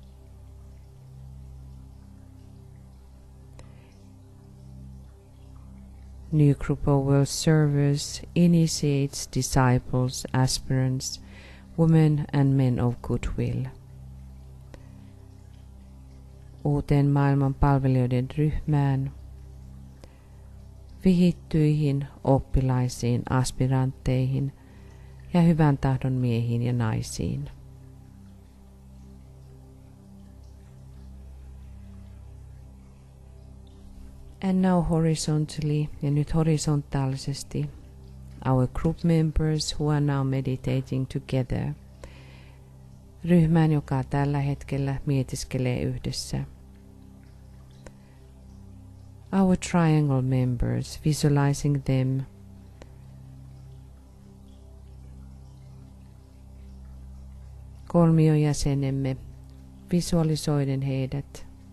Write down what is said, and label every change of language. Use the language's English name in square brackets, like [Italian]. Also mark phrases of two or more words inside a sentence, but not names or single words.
[English] New group of world servers, initiates, disciples, aspirants, women and men of goodwill. [Finnish] Uuteen maailman palvelijoiden ryhmään, vihittyihin, oppilaisiin, aspirantteihin ja hyvän tahdon miehiin ja naisiin. [English] And now horizontally, [Finnish] ja nyt horisontaalisesti, [English] our group members who are now meditating together. [Finnish] Ryhmään, joka tällä hetkellä mietiskelee yhdessä. [English] Our triangle members, visualizing them. [Finnish] Kolmiojäsenemme, visualisoiden heidät.